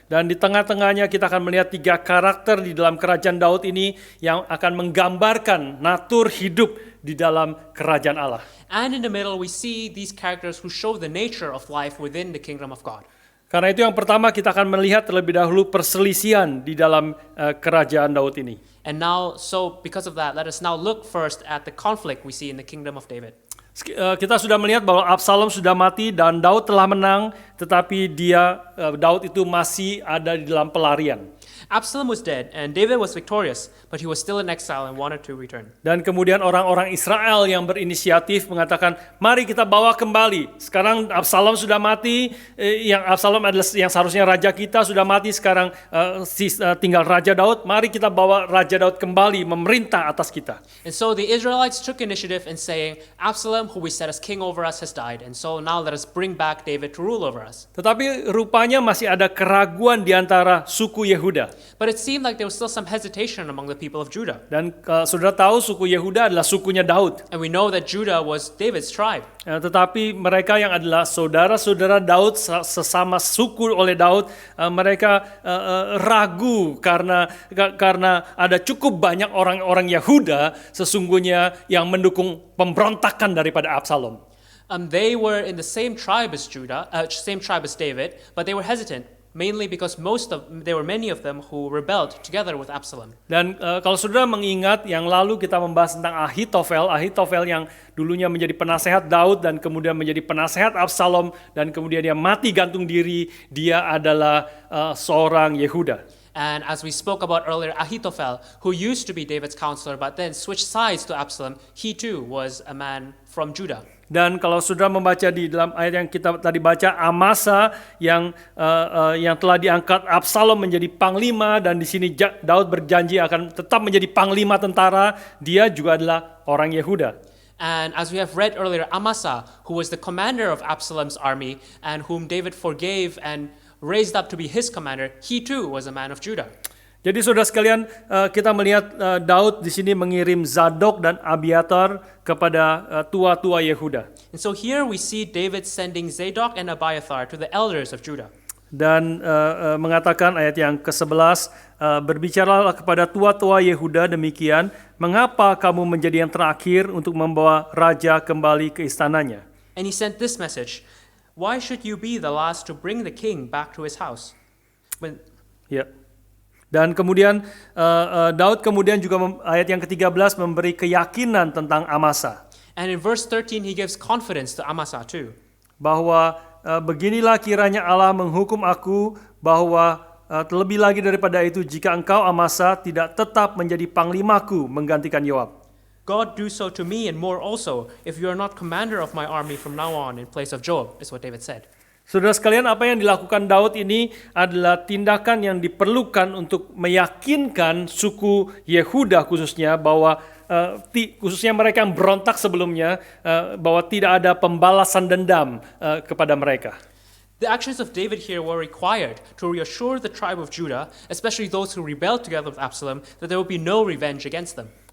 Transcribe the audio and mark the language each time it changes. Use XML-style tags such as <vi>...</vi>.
<id>Dan di tengah-tengahnya kita akan melihat 3 karakter di dalam kerajaan Daud ini yang akan menggambarkan natur hidup di dalam kerajaan Allah.</id> <en>And in the middle, we see these characters who show the nature of life within the kingdom of God.</en> <id>Karena itu yang pertama kita akan melihat terlebih dahulu perselisihan di dalam kerajaan Daud ini.</id> <en>And now, so because of that, let us now look first at the conflict we see in the kingdom of David.</en> <id>Kita sudah melihat bahwa Absalom sudah mati dan Daud telah menang, tetapi Daud itu masih ada di dalam pelarian.</id> <en>Absalom was dead and David was victorious, but he was still in exile and wanted to return.</en> <id>Dan kemudian orang-orang Israel yang berinisiatif mengatakan, mari kita bawa kembali. Sekarang Absalom sudah mati, Absalom adalah yang seharusnya raja kita sudah mati, sekarang tinggal Raja Daud. Mari kita bawa Raja Daud kembali memerintah atas kita.</id> <en>And so the Israelites took initiative in saying, Absalom, who we set as king over us, has died. And so now let us bring back David to rule over us.</en> <id>Tetapi rupanya masih ada keraguan di antara suku Yehuda.</id> <en>But it seemed like there was still some hesitation among the people of Judah.</en> <id>Dan saudara tahu suku Yehuda adalah sukunya Daud.</id> <en>And we know that Judah was David's tribe.</en> <id>Tetapi mereka yang adalah saudara-saudara Daud, sesama suku oleh Daud, mereka ragu karena ada cukup banyak orang-orang Yehuda sesungguhnya yang mendukung pemberontakan daripada Absalom.</id> <en>They were in the same tribe as David, but they were hesitant, mainly because there were many of them who rebelled together with Absalom.</en> <id>Dan kalau saudara mengingat yang lalu kita membahas tentang Ahitofel yang dulunya menjadi penasehat Daud dan kemudian menjadi penasehat Absalom dan kemudian dia mati gantung diri, dia adalah seorang Yehuda.</id> <en>And as we spoke about earlier, Ahithophel, who used to be David's counselor but then switched sides to Absalom, he too was a man from Judah.</en> <id>Dan kalau saudara membaca di dalam ayat yang kita tadi baca, Amasa yang telah diangkat Absalom menjadi panglima, dan di sini Daud berjanji akan tetap menjadi panglima tentara, dia juga adalah orang Yehuda.</id> <en>And as we have read earlier, Amasa, who was the commander of Absalom's army and whom David forgave and raised up to be his commander, he too was a man of Judah.</en> <id>Jadi saudara sekalian, kita melihat Daud di sini mengirim Zadok dan Abiatar kepada tua-tua Yehuda.</id> <en>And so here we see David sending Zadok and Abiathar to the elders of Judah.</en> <id>Dan mengatakan ayat yang ke-11, berbicaralah kepada tua-tua Yehuda demikian, mengapa kamu menjadi yang terakhir untuk membawa raja kembali ke istananya?</id> <en>And he sent this message, why should you be the last to bring the king back to his house?</en> <id>Ya. Dan kemudian Daud kemudian juga ayat yang ke-13 memberi keyakinan tentang Amasa.</id> <en>And in verse 13 he gives confidence to Amasa too.</en> <id>Bahwa beginilah kiranya Allah menghukum aku, bahwa terlebih lagi daripada itu jika engkau Amasa tidak tetap menjadi panglimaku menggantikan Yoab.</id> <en>God do so to me and more also, if you are not commander of my army from now on in place of Joab, is what David said.</en> <id>Saudara sekalian, apa yang dilakukan Daud ini adalah tindakan yang diperlukan untuk meyakinkan suku Yehuda khususnya bahwa khususnya mereka yang berontak sebelumnya, bahwa tidak ada pembalasan dendam kepada mereka.</id> <en>The actions of David here were required to reassure the tribe of Judah, especially those who rebelled together with Absalom, that there would be no revenge against them.</en>